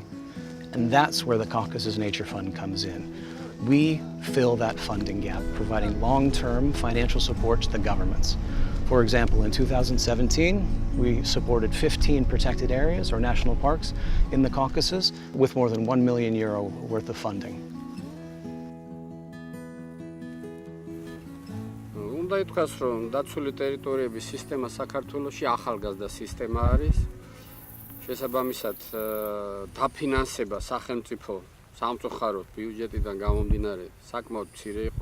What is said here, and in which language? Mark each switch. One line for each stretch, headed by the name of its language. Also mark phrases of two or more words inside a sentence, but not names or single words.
English: And that's where the Caucasus Nature Fund comes in. We fill that funding gap, providing long-term financial support to the governments. For example, in 2017, we supported 15 protected areas or national parks in the Caucasus with more than €1 million worth of funding.
Georgian: უნდა ითქვას, რომ დაცული ტერიტორიების სისტემა საქართველოში ახალგაზრდა სისტემა არის. შესაბამისად, დაფინანსება სახელმწიფო სამწუხაროდ ბიუჯეტიდან გამომდინარე საკმაოდ მცირე იყო.